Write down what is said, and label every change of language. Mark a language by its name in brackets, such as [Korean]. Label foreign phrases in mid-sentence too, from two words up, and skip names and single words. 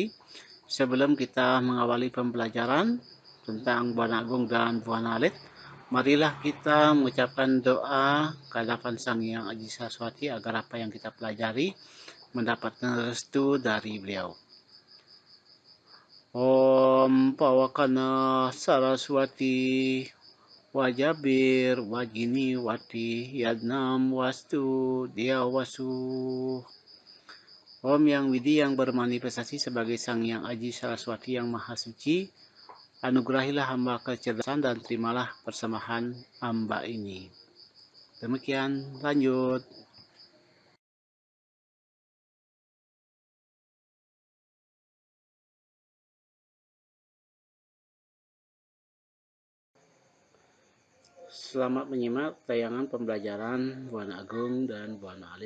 [Indonesian] Sebelum kita mengawali pembelajaran tentang Buana Agung dan Buana Alit, marilah kita mengucapkan doa kehadapan Sang Hyang Aji Saraswati agar apa yang kita pelajari mendapatkan restu dari beliau. [Sanskrit] Om Pawakana Saraswati Wajabir Wajini Wati Yadnam Wastu Diawasu. [Indonesian] Om Yang Widi yang bermanifestasi sebagai Sang Hyang Aji Saraswati yang Maha Suci, anugerahilah hamba kecerdasan dan terimalah persembahan hamba ini. Demikian, lanjut. Selamat menyimak tayangan pembelajaran Buana Agung dan Buana Alit.